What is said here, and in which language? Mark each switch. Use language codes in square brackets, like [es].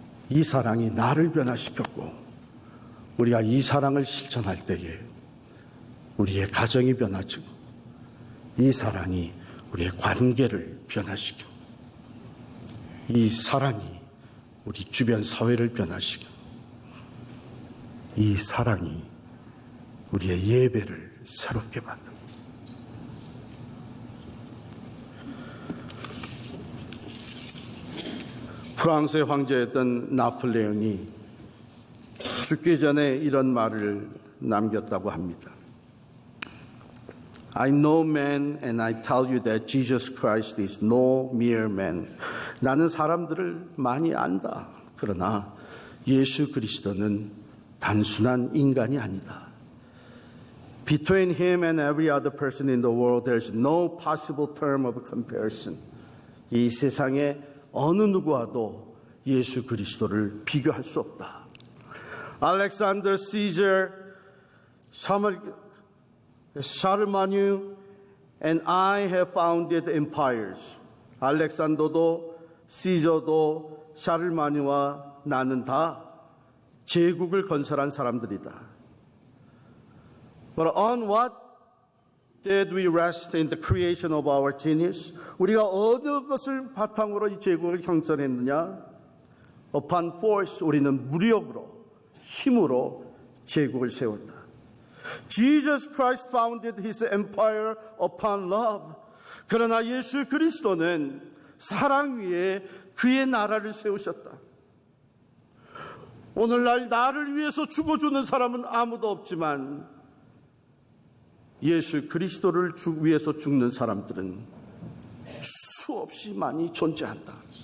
[ko] 이 사랑이 나를 변화시켰고 우리가 이 사랑을 실천할 때에 우리의 가정이 변화지고 이 사랑이 우리의 관계를 변화시켜 이 사랑이 우리 주변 사회를 변화시켜 이 사랑이 우리의 예배를 새롭게 만듭니다. 프랑스의 황제였던 나폴레옹이 죽기 전에 이런 말을 남겼다고 합니다. [en] I know man and I tell you that Jesus Christ is no mere man. [ko] 나는 사람들을 많이 안다. 그러나 예수 그리스도는 단순한 인간이 아니다. [en] Between him and every other person in the world, there's no possible term of comparison. [ko] 이 세상에 어느 누구와도 예수 그리스도를 비교할 수 없다. [en] Alexander Caesar, Charlemagne, and I have founded empires. [ko] 알렉산더도 시저도 샤를마니와 나는 다 제국을 건설한 사람들이다. [en] But on what did we rest in the creation of our genius? [ko] 우리가 어느 것을 바탕으로 이 제국을 형성했느냐? [en] Upon force, [ko] 우리는 무력으로, 힘으로 제국을 세웠다. [en] Jesus Christ founded his empire upon love. [ko] 그러나 예수 그리스도는 사랑 위에 그의 나라를 세우셨다. 오늘날 나를 위해서 죽어주는 사람은 아무도 없지만 예수 그리스도를 위해서 죽는 사람들은 수없이 많이 존재한다.